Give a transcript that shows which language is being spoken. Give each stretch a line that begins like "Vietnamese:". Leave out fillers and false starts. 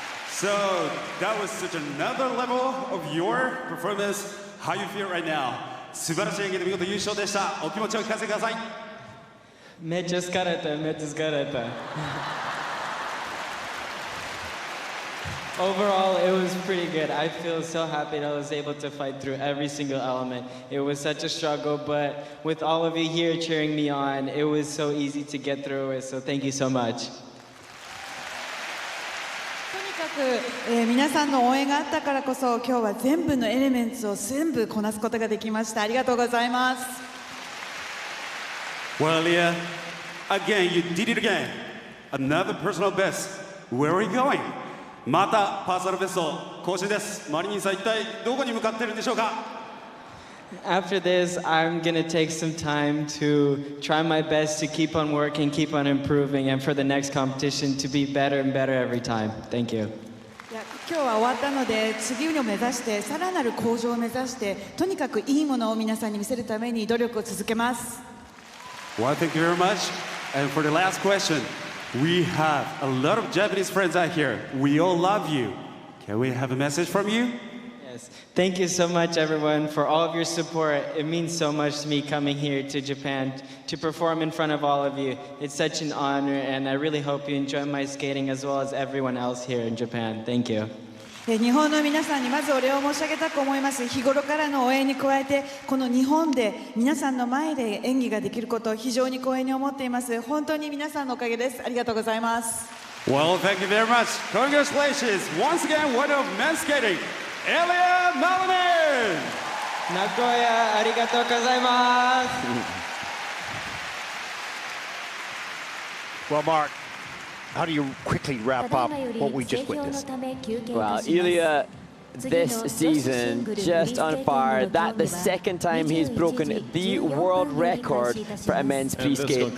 English: So that was such another level of your performance. How you feel right now?
Japanese: 素晴らしい演技で見事優勝でした。お気持ちを聞かせてください。めっちゃ疲れた。
English: Overall, it was pretty good. I feel so happy that I was able to fight through every single element. It was such a struggle, but with all of you here cheering me on, it was so easy to get through it, so thank you so much.
Japanese: とにかく、皆さんの応援があったからこそ、今日は全部のエレメンツを全部こなすことができました。ありがとうございます。
English: Well, Ilia, again, you did it again. Another personal best. Where are you going?
Japanese: またパーソナルベスト更新です。マリニンさん、一体どこに向かっているんでしょうか。
English: After this, I'm going to take some time to try my best to keep on working, keep on improving, and for the next competition to be better and better every time. Thank you.
Japanese: 今日は終わったので、次を目指して、さらなる向上を目指して、とにかくいいものを皆さんに見せるために努力を続けます。
English: Well, thank you very much. And for the last question, we have a lot of Japanese friends out here. We all love you. Can we have a message from you? Yes. Thank you so much, everyone, for all of your support. It means so much to me coming here to Japan to perform in front of all of you. It's such an honor, and I really hope you enjoy my skating as well as everyone else here in Japan. Thank you.
Japanese: 日本の皆さんにまずお礼を申し上げたく思います。日頃からの応援に加えて、この日本で皆さんの前で演技ができることを非常に光栄に思っています。本当に皆さんのおかげです。ありがとうございます。
English: Well, thank you very much. Congratulations once again, winner of men's skating, Ilia Malinin.
Japanese: 名古屋ありがとうございます。
English: Well, Mark, how do you quickly wrap up what we just witnessed? Well, Ilia this season just on fire. That's the second time he's broken the world record for a men's free skate.